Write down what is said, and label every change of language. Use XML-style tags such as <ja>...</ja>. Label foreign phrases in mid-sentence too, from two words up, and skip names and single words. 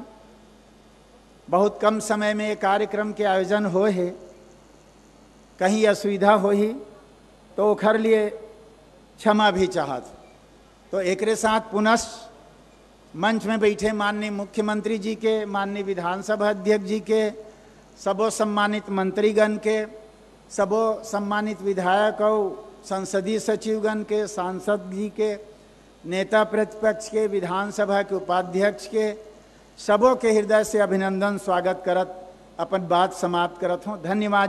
<hne>बहुत कम समय में ये कार्यक्रम के आयोजन हो है, कहीं असुविधा हो ही तो ओखर लिए क्षमा भी चाहत। तो एकरे साथ पुनः मंच में बैठे माननीय मुख्यमंत्री जी के, माननीय विधानसभा अध्यक्ष जी के, सबो सम्मानित मंत्रीगण के, सबो सम्मानित विधायक और संसदीय सचिवगण के, सांसद जी के, नेता प्रतिपक्ष के, विधानसभा के उपाध्यक्ष के, सबों के हृदय से अभिनंदन स्वागत करत अपन बात समाप्त करत हूँ। धन्यवाद।</hne>